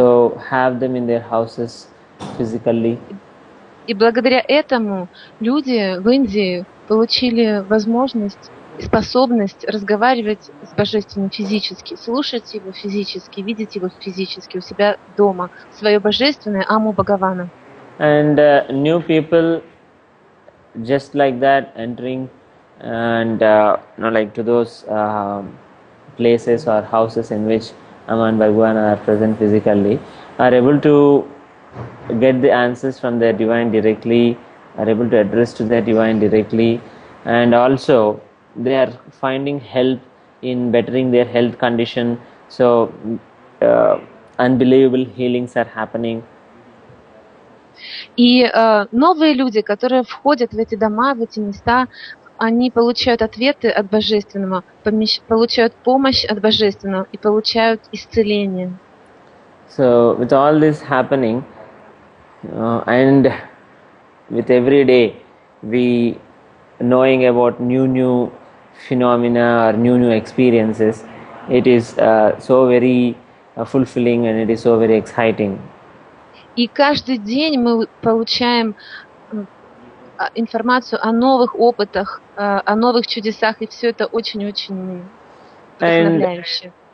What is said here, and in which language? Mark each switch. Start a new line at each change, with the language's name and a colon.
English: also have them in their houses physically.
Russian: и благодаря этому люди в Индии получили возможность и способность разговаривать с Божественным физически, слушать его физически, видеть его физически у себя дома, свое божественное Аму Бхагавана.
English: And new people just like that entering and like to those places or houses in which Amma and Bhagwan are present physically are able to get the answers from their divine directly, are able to address to their divine directly, and also they are finding help in bettering their health condition. So unbelievable healings are happening.
Russian: И новые люди, которые входят в эти дома, в эти места, они получают ответы от Божественного, получают помощь от Божественного и получают исцеление.
English: So with all this happening, and with every day we knowing about new phenomena or new experiences, it is so very fulfilling and it is so very exciting.
Russian: И каждый день мы получаем информацию о новых опытах, о новых чудесах, и все это очень-очень вдохновляюще.